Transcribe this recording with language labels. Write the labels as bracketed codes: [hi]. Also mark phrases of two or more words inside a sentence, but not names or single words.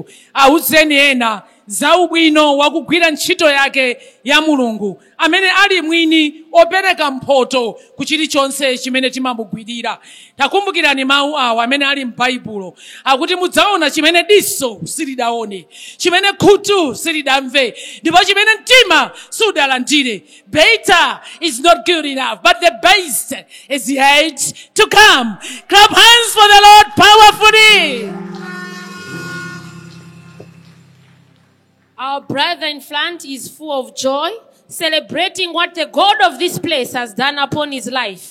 [ny] Awuzeni ena za ubwino wakugwira ntchito yake ya mulungu amene ali mwini opereka mphoto ku chilichonse chimene timamugwirira. Takumbukirani mawu awa amene ali m'Baibulo akuti mudzaona chimene diso silidaone, chimene khutu silidamve, ndipo chimene mtima sudalandire. [en] Better is not good enough, but the best is yet to come. Clap hands for the Lord powerfully. Our brother in front is full of joy, celebrating what the God of this place has done upon his life.